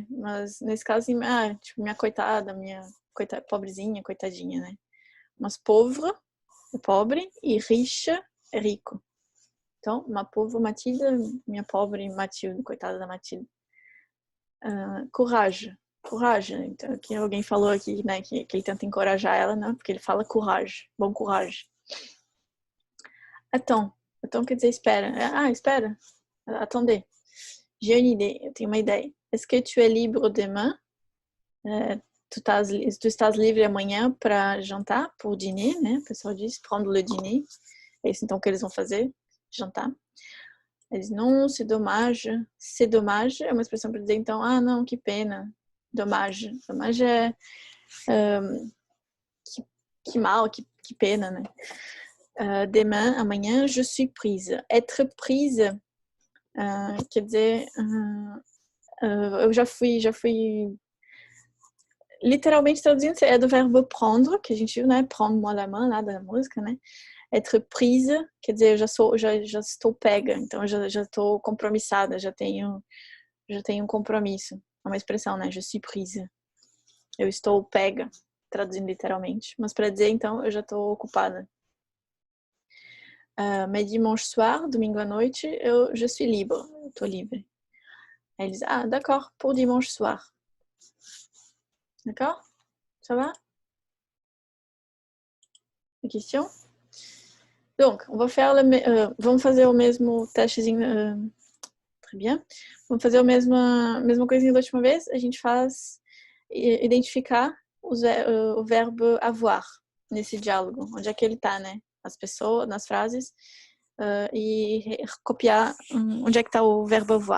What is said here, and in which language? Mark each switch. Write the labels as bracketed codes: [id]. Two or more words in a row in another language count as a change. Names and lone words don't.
[pt] Mas nesse caso, tipo, minha coitada, pobrezinha, coitadinha, né? Mas pauvre é pobre e riche é rico. Então, [fr] ma pauvre Mathilde, [pt] minha pobre Mathilde, coitada da Mathilde. [fr] Courage. [pt] Coragem. Então, aqui alguém falou aqui, né, que ele tenta encorajar ela, né? Porque ele fala coragem. Bom coragem. [fr] Attends. [pt] Attends quer dizer espera. Espera. [fr] Attendez. J'ai une idée. [pt] Eu tenho uma ideia. [fr] Est-ce que tu es libre demain? [pt] Tu estás livre amanhã para jantar, [fr] pour dîner, [pt] né? O pessoal diz [fr] prendre le dîner. [pt] É isso então que eles vão fazer, jantar. Eles não, [fr] c'est dommage. C'est dommage [pt] é uma expressão para dizer então, não, que pena. [fr] Dommage. [pt] Dommage é que mal, que pena, né? Demain, amanhã, [fr] je suis prise. [pt] Être prise quer dizer, eu já fui literalmente traduzindo, é do verbo prendre, que a gente viu, né? [fr] Prendre-moi la main, [pt] lá da música, né? [fr] Être prise, [pt] quer dizer, eu já estou pega, então eu já estou compromissada, já tenho um compromisso. É uma expressão, né? [fr] Je suis prise. [pt] Eu estou pega, traduzindo literalmente. Mas para dizer, então, eu já estou ocupada. [fr] Mais dimanche soir, [pt] domingo à noite, [fr] je suis libre. [pt] Eu estou livre. Aí eles, [fr] d'accord, pour dimanche soir. D'accord? Ça va? Des questions? Donc, [pt] vamos fazer o mesmo testezinho. [fr] Très bien. [pt] Vamos fazer a mesma coisinha da última vez. A gente faz identificar o verbo avoir nesse diálogo. Onde é que ele está, né? As pessoas, nas frases. E copiar onde é que está o verbo avoir.